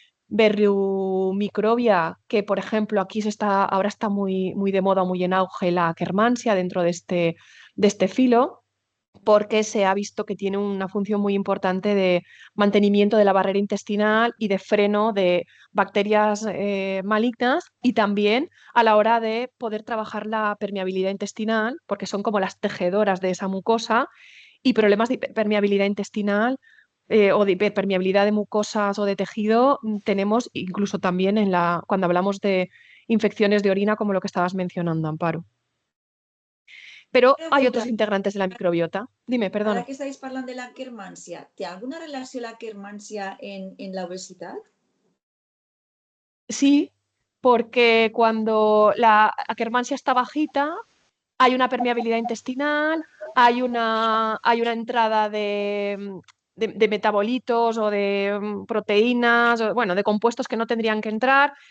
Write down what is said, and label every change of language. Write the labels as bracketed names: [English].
[Spanish] Berriumicrobia, que por ejemplo aquí ahora está muy, muy de moda, muy en auge la Akkermansia dentro de este filo, porque se ha visto que tiene una función muy importante de mantenimiento de la barrera intestinal y de freno de bacterias malignas y también a la hora de poder trabajar la permeabilidad intestinal, porque son como las tejedoras de esa mucosa y problemas de permeabilidad intestinal o de hiperpermeabilidad de mucosas o de tejido, tenemos incluso también cuando hablamos de infecciones de orina, como lo que estabas mencionando, Amparo. Pero hay otros Pregunta, integrantes de la microbiota. Dime, [Catalan] ara [Spanish] perdona. [Catalan] que estàs parlant de l'Akkermansia, té alguna relació l'Akkermansia en la obesidad? [Spanish] Sí, porque cuando la Akkermansia está bajita, hay una permeabilidad intestinal, hay una entrada de metabolitos o de proteínas, bueno, de compuestos que no tendrían que entrar.